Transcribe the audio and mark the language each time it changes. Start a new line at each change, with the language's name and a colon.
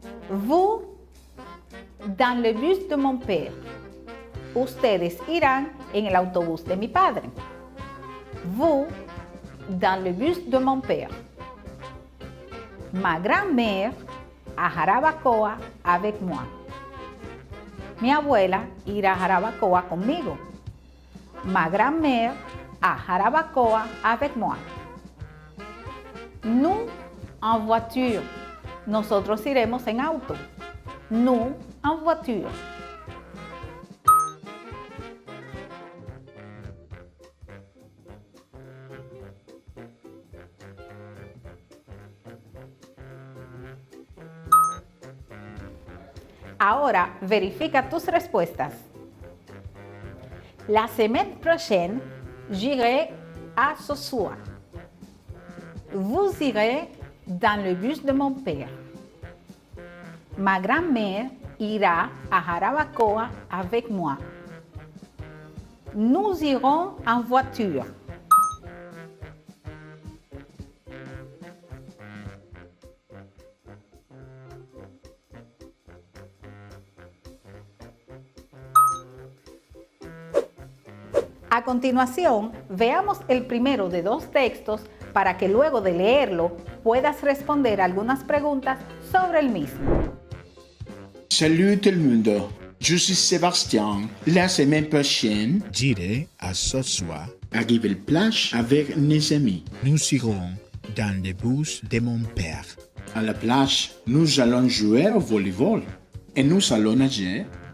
French: Vous, dans le bus de mon père.
Spanish: Ustedes irán en el autobús de mi padre.
French: Vous, dans le bus de mon père. Ma grand-mère a Jarabacoa avec moi.
Spanish: Mi abuela irá a Jarabacoa conmigo.
French: Ma grand-mère a Jarabacoa avec moi. Nous, en voiture.
Spanish: Nosotros iremos en auto.
French: Nous, en voiture.
Spanish: Ahora verifica tus respuestas.
French: La semaine prochaine, j'irai à Sosúa. Vous irez dans le bus de mon père. Ma grand-mère ira à Jarabacoa avec moi. Nous irons en voiture.
Spanish: A continuación, veamos el primero de dos textos para que luego de leerlo puedas responder algunas preguntas sobre el mismo.
French: Salut tout le monde, je suis Sébastien. La semaine prochaine, j'irai à Sosúa. Arrive à la plage avec mes amis. Nous irons dans le bus de mon père. À la plage, nous allons jouer au volleyball et nous allons nager.